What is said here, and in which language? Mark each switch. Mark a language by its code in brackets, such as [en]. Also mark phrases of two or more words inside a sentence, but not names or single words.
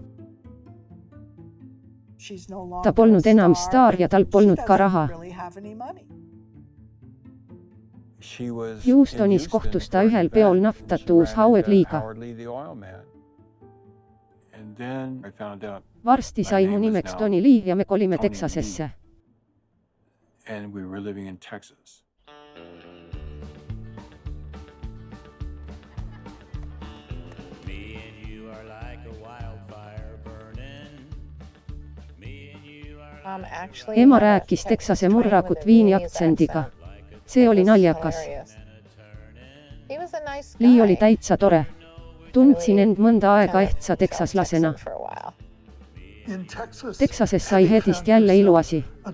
[et] Ta polnud enam staar ja tal polnud ka raha. Houstonis kohtus ta ühel peol naftatuus Howard Lee'ga. Varsti sai mu nimeks Tony Lee ja me kolime Texasesse. [en] And we were living in Texas. Me and you are like a wildfire burning. Me and you are [et] Ema rääkis Texase murrakut viini aktsendiga. See oli naljakas. Lee oli täitsa tore. Tundsin end mõnda aega ehtsa teksaslasena. Texases sai Hedist jälle iluasi.